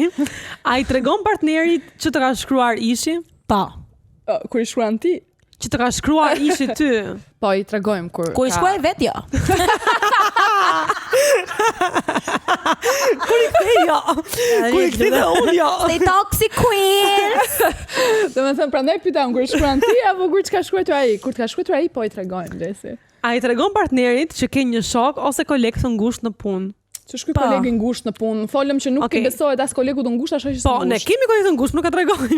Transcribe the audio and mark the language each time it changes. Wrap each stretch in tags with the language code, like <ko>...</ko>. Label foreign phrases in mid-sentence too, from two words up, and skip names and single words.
<sq>Ai tregon partnerit që të ka shkruar ishi? Pa. Kur i shkruan ti? Që të ka shkruar ishi ty? Po i tregojmë kur. Ku i shkruaj vet jo. Kur i kthej jo. Kur i kthej unë jo.</sq> <en>Stay toxic queen.</en> <sq>Domethënë prandaj pyetëm kur i shkruan ti apo kur t'ka shkruar ai? Kur t'ka shkruar ai po i tregojmë Lesi. Ai tregon partnerit që ke një shok ose koleg të ngushtë në punë. Që shkuj kolegi ngushtë në punë. Folëm që nuk i besohet as kolegu të ngushtë as shoqës së ngushtë. Po, ne kemi kolegë të ngushtë, nuk e tregojmë.</sq>